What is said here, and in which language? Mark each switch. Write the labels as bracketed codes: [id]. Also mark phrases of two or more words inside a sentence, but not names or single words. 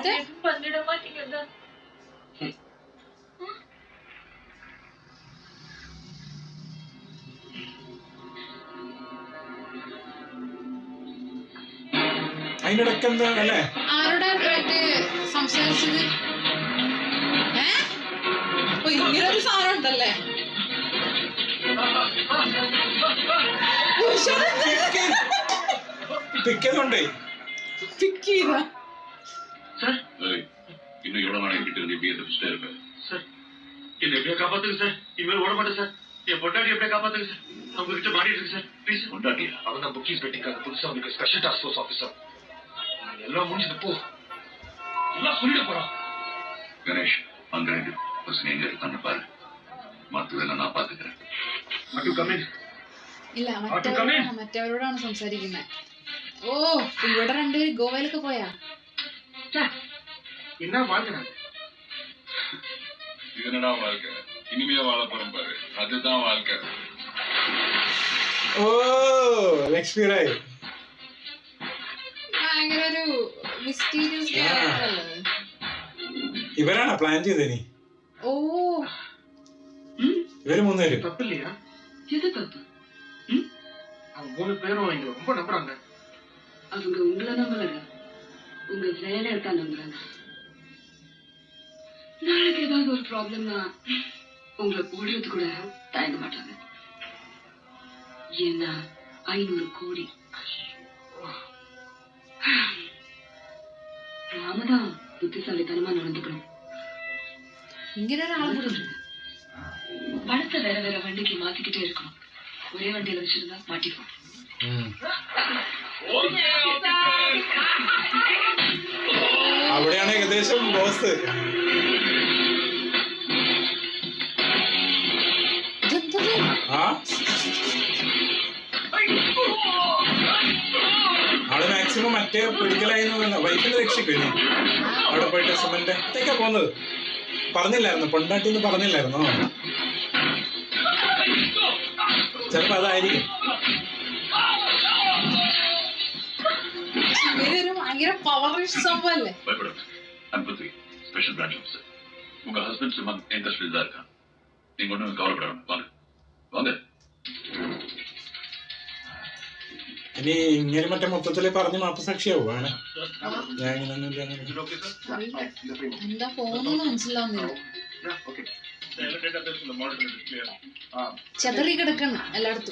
[ml] അതിന്റെ ഇടയ്ക്ക് എന്താ അല്ലേ? ആരോടാ സംസാരിച്ചത്? ഇങ്ങനൊരു സാധനം ഉണ്ടല്ലേ? പിക്കുന്നുണ്ടേ. [ta] இன்னும் எவ்வளவு நாளைக்கு கிட்ட இருந்து இப்படியே தப்பிச்சுட்டே இருப்பேன் சார். என்ன எப்படியா காப்பாத்துங்க சார், இனிமேல் ஓட மாட்டேன் சார். என் பொண்டாட்டி எப்படியா காப்பாத்துங்க சார், அவங்க கிட்ட மாட்டிட்டு இருக்கு சார். ப்ளீஸ். பொண்டாட்டியா? அவன் தான் புக்கிங் வெட்டிங்காக புதுசா உங்களுக்கு [en] Special Task Force officer. [ta] எல்லாம் முடிஞ்சது போ, எல்லாம் சொல்லிட போறான். கணேஷ், அங்க ரெண்டு பசங்க எங்க இருக்கான்னு பாரு, மற்றதெல்லாம் நான் பாத்துக்கிறேன். மட்டும் கம்மி [ml] ഇല്ല, മറ്റവരോടാണ് സംസാരിക്കുന്നത്. ഓ, ഇവിടെ രണ്ടുപേര് ഗോവയിലൊക്കെ പോയാ? [ta] என்ன வாழ்க்கை? இது என்னடா வாழ்க்கை இனிமையா வாழ போறோம் பாரு அதுதான் வாழ்க்கை. [ml] ഓ ലക്ഷ്മിറായി ഭയങ്കര ഒരു [en] mysterious character [ml] അല്ലേ? ഇവരാണോ പ്ലാൻ ചെയ്തനി? ഓ, ഇവര് മൂന്നുപേരും. [ta] தப்பு இல்லையா? எது தப்பு? அவங்க 3 பேரும் இங்க ரொம்ப நம்புறாங்க. அவங்க உங்களை நம்பல, உங்க வேலையை தான் நம்புறாங்க. நாளைக்கு ஏதாவது ஒரு ப்ராப்ளம்னா உங்களை போடுறது கூட தயங்க மாட்டாங்க. ஏன்னா 500 கோடி. நாம தான் புத்திசாலித்தனமா நடந்துக்கணும். [ml] ഇങ്ങനെ ഒരാളെ [ta] பணத்தை வேற வேற வண்டிக்கு மாத்திக்கிட்டே இருக்கணும். ஒரே வண்டியில வச்சிருந்தா மாட்டிப்போம். [ml] അവിടെയാണ് ഏകദേശം ബോസ്. ആ ആള് മാക്സിമം മറ്റേ പിടിക്കലായിരുന്നു. വൈഫിനെ രക്ഷിക്കും അവിടെ പോയിട്ട് സുമന്റെ അടുത്തേക്കാ പോകുന്നത്. പറഞ്ഞില്ലായിരുന്നു പൊണ്ടാട്ടിന്ന് പറഞ്ഞില്ലായിരുന്നോ? ചിലപ്പോ അതായിരിക്കും. ഇവരൊരു ഭയങ്കര പവർ സംഭവല്ലേ. [en] Special Branch officer. [ta] உங்க ஹஸ்பண்ட் சும்மா என் கஸ்டடியில் தான் இருக்கான். நீங்க ஒன்றும் கவலைப்பட வேண்டாம். வாங்க வாங்க. [ml] ഇനി ഇങ്ങനെ മറ്റേ മൊത്തത്തില് പറഞ്ഞ് മാപ്പ് സാക്ഷിയാവുകയാണ്. ഞാൻ ഇങ്ങനെയൊന്നുമില്ല. എന്താ പോകുന്നത് മനസ്സിലാവുന്നില്ല. ചെതറി കിടക്കണം എല്ലായിടത്തും.